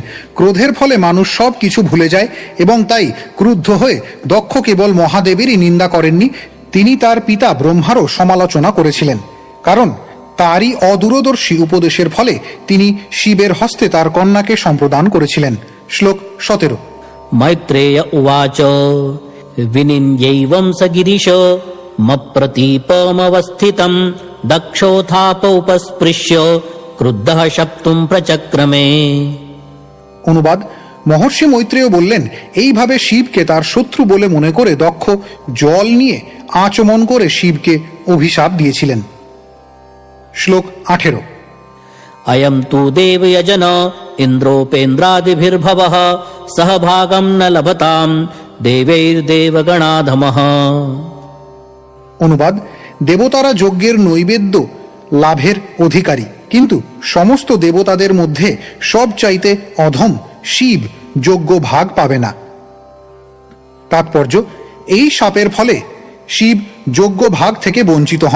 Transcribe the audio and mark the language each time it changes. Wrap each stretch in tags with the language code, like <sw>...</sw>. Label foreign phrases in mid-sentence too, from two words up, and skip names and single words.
<bn>ক্রোধের ফলে মানুষ সব কিছু ভুলে যায় এবং তাই ক্রুদ্ধ হয়ে দক্ষ কেবল মহাদেবেরই নিন্দা করেননি, তিনি তার পিতা ব্রহ্মারও সমালোচনা করেছিলেন, কারণ তারই অদূরদর্শী উপদেশের ফলে তিনি শিবের হস্তে তার কন্যাকে সম্প্রদান করেছিলেন। শ্লোক 17।</bn> <sa>मैत्रेय उवाच विनिन्यैवं स गिरिश मप्रतीपमवस्थितं दक्षोत्थापोपस्पृश्य क्रुद्धः शप्तुं प्रचक्रमे।</sa> <bn>অনুবাদ: মহর্ষি মৈত্রেয় বললেন, এইভাবে শিবকে তার শত্রু বলে মনে করে দক্ষ জল নিয়ে আচমন করে শিবকে অভিশাপ দিয়েছিলেন। শ্লোক 18।</bn> <sa>अयं तु देवयजन इन्द्रोपेन्द्रादिभिर्भवः सहभागं न लभतां देवैर्देवगणाधमः।</sa> <bn>অনুবাদ: দেবতারা যজ্ঞের নৈবেদ্য লাভের অধিকারী, কিন্তু সমস্ত দেবতাদের মধ্যে সবচাইতে অধম শিব যজ্ঞ ভাগ পাবে না। তাৎপর্য: এই শাপের ফলে শিব যজ্ঞ ভাগ থেকে বঞ্চিত হন।</bn>